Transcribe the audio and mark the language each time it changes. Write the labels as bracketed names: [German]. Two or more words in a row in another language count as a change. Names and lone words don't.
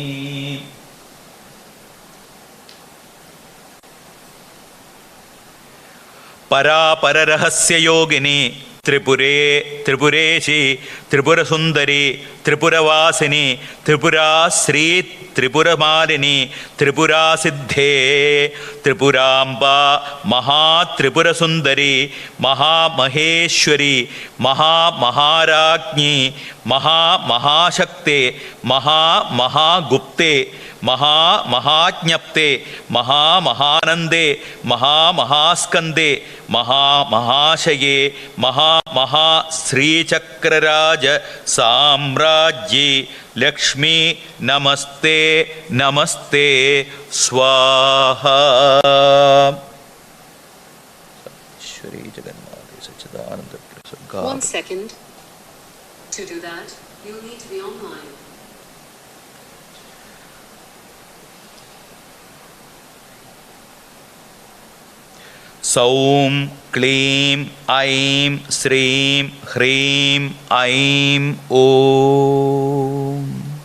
[Sanskrit] പരാപരരഹസ്യയോഗിനി ത്രിപുരേ ത്രിപുരേശി ത്രിപുരസുന്ദരി ത്രിപുരവാസിനി ത്രിപുരാശ്രീ त्रिपुरमालिनि त्रिपुरसिद्धे त्रिपुराम्बा महा त्रिपुरसुन्दरि महा महेश्वरि महा महाराज्ञि महा महाशक्ते महा महागुप्ते महा महाज्ञप्ते महा महानन्दे महा महास्कन्दे महा महाशये महा महा श्री चक्रराज साम्राज्ञि लक्ष्मि नमस्ते नमस्ते स्वाहा. Shri Jagannath Sachidananda Prasad. [English] 1 second. To do that, you'll need to be online. [Sanskrit] सौः, क्लीं, ऐं, श्रीं, ह्रीं, ऐं, ॐ.